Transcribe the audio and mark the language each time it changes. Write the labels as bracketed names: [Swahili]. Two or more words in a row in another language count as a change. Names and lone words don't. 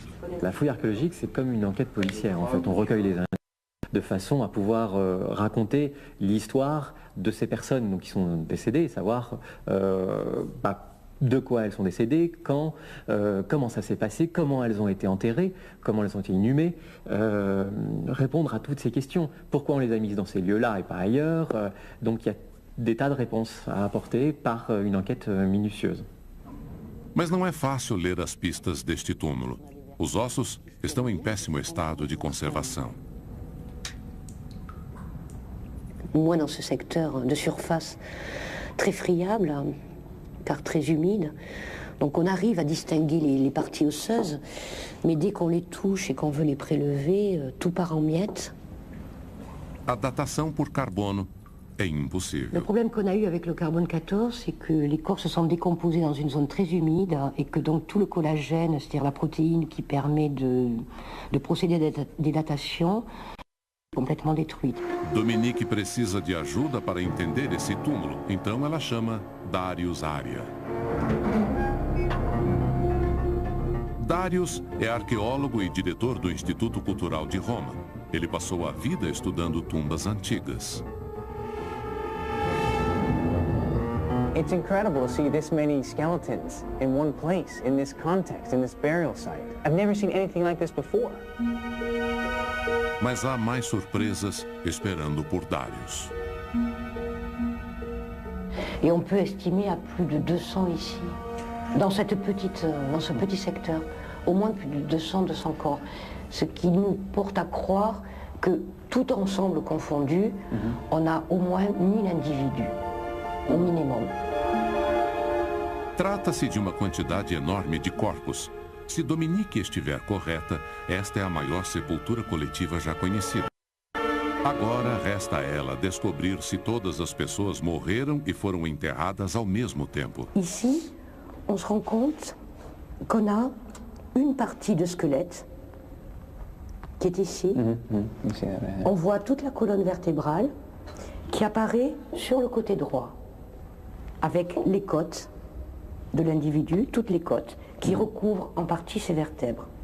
[French] La fouille archéologique, c'est comme une enquête policière. En fait, on recueille les indices de façon à pouvoir raconter l'histoire de ces personnes donc, qui sont décédées et savoir de quoi elles sont décédées, quand, comment ça s'est passé, comment elles ont été enterrées, comment elles ont été inhumées, répondre à toutes ces questions. Pourquoi on les a mises dans ces lieux-là et pas ailleurs. Donc il y a des tas de réponses à apporter par une enquête minutieuse. [Portuguese] Mas não é fácil ler as pistas deste túmulo. Os ossos estão em péssimo estado de conservação. [French] Moi, dans ce secteur de surface très friable, car très humide, donc on arrive à distinguer les parties osseuses, mais dès qu'on les touche et qu'on veut les prélever, tout part en miettes. [Portuguese] A datação por carbono é [French] Le [Portuguese] impossível. [French] problème qu'on a eu avec le carbone 14, c'est que les corps se sont décomposés dans une zone très humide et que donc tout le collagène, c'est-à-dire la protéine qui permet de procéder à des datations, est complètement détruite. [Portuguese] Dominique precisa de ajuda para entender esse túmulo, então ela chama Darius Aria. Darius é arqueólogo e diretor do Instituto Cultural de Roma. Ele passou a vida estudando tumbas antigas. [English] It's incredible to see this many skeletons in one place, in this context, in this burial site. I've never seen anything like this before. [Portuguese] Mas há mais surpresas esperando por Darius. [French] Et on peut estimer à plus de 200 ici, dans ce petit secteur, au moins plus de 200 corps. Ce qui nous porte à croire que tout ensemble confondu, on a au moins 1000 individus, au minimum. [Portuguese] Trata-se de uma quantidade enorme de corpos. Se Dominique estiver correta, esta é a maior sepultura coletiva já conhecida. Agora resta a ela descobrir se todas as pessoas morreram e foram enterradas ao mesmo tempo. [French] Ici, on se rend compte qu'on a une partie de squelette qui est ici. On voit toute la colonne vertébrale qui apparaît sur le côté droit, avec les côtes de l'individu, toutes les côtes, qui recouvrent en partie ses vertèbres.